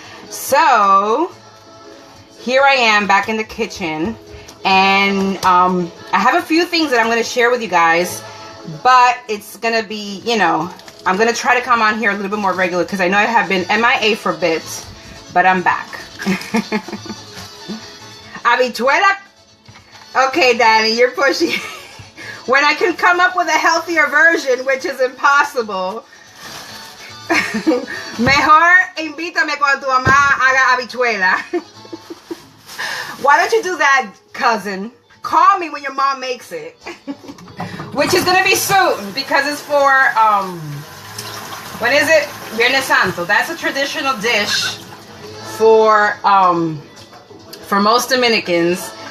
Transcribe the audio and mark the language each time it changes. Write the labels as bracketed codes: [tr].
[en] So here I am back in the kitchen, and I have a few things that I'm gonna share with you guys, but it's gonna be, you know, I'm gonna try to come on here a little bit more regular because I know I have been MIA for a bit, but I'm back. Habichuela. Okay, Danny, you're pushing. When I can come up with a healthier version, which is impossible. [es] Mejor invítame cuando tu mamá haga habichuela. [en] Why don't you do that, cousin? Call me when your mom makes it. Which is gonna be soon because it's for when is it? Viernes Santo. That's a traditional dish for most Dominicans.